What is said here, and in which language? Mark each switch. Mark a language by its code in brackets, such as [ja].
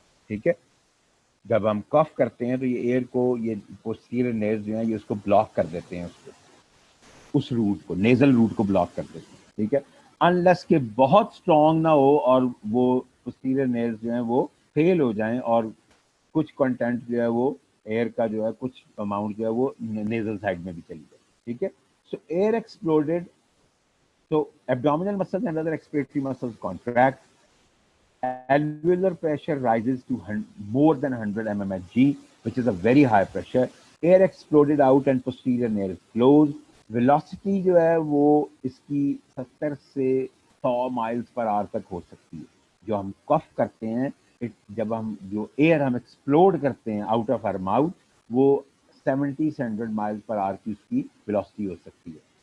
[hi] ठीक है, जब हम कफ करते हैं तो ये एयर को, ये पोस्टीरियर नेल्स जो हैं ये उसको ब्लॉक कर देते हैं, उसको, उस रूट को, नेजल रूट को ब्लॉक कर देते हैं। ठीक है, अनलेस के बहुत स्ट्रांग ना हो और वो पोस्टीरियर नेल्स जो हैं वो फेल हो जाएं और कुछ कंटेंट जो है वो एयर का जो है कुछ अमाउंट जो है वो नेजल साइड में भी चली जाए। ठीक है, [en] So air exploded, so abdominal muscles and other expiratory muscles contract. Alveolar pressure rises to more than 100 mmHg, which is a very high pressure. Air exploded out and posterior nail closed. [hi] Velocity जो है वो इसकी 70 से 100 miles per hour तक हो सकती है। जो हम कफ करते हैं, जब हम जो एयर हम एक्सप्लोड करते हैं [en] out of our mouth, [hi] वो 70 से 100 माइल्स पर आवर की उसकी वेलोसिटी हो सकती है।